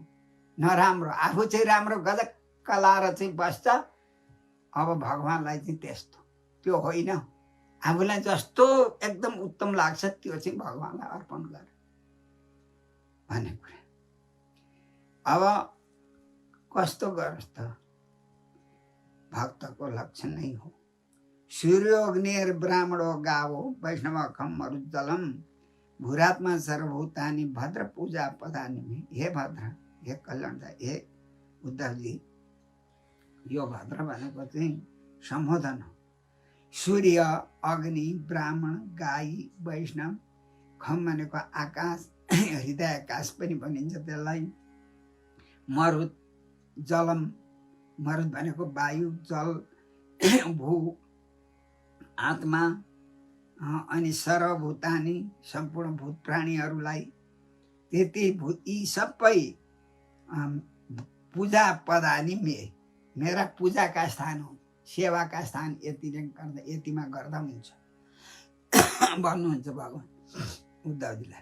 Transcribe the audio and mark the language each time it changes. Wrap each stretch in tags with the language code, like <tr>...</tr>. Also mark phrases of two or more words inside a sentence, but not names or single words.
<ne>नराम्रो, आफू चाहिँ राम्रो गजक्क लाएर चाहिँ बस्छ, अब भगवानलाई चाहिँ त्यस्तो त्यो होइन, आफूलाई जस्तो एकदम उत्तम लाग्छ त्यो चाहिँ भगवान्लाई अर्पण गर भन्ने कुरा। अब कस्तो गरोस् त भक्तको लक्षण नै हो।</ne> <sa>सूर्योग्निर ब्राह्मणो गावो वैष्णवखम मरुज्जलम भूरात्मा सर्वभूतानि भद्र पूजा पदानि में।</sa> <ne>हे भद्र, हे कल्याणदाय, हे उद्धवजी, यो भद्र भनेको चाहिँ सम्बोधन हो। सूर्य, अग्नि, ब्राह्मण, गाई, वैष्णव, खम भनेको आकाश, हृदय आकाश पनि भनिन्छ त्यसलाई। मरुत, जलम, मरुत भनेको वायु, जल, भू, आत्मा, अनि सर्वभूतानि सम्पूर्ण भूत प्राणीहरूलाई त्यति यी सबै</ne> <sa>पूजा पदानि</sa> <ne>मेरा पूजाका स्थान हो, सेवाका स्थान यतिले गर्दा यतिमा गर्दा हुन्छ भन्नुहुन्छ भगवान् उद्धवजीलाई।</ne>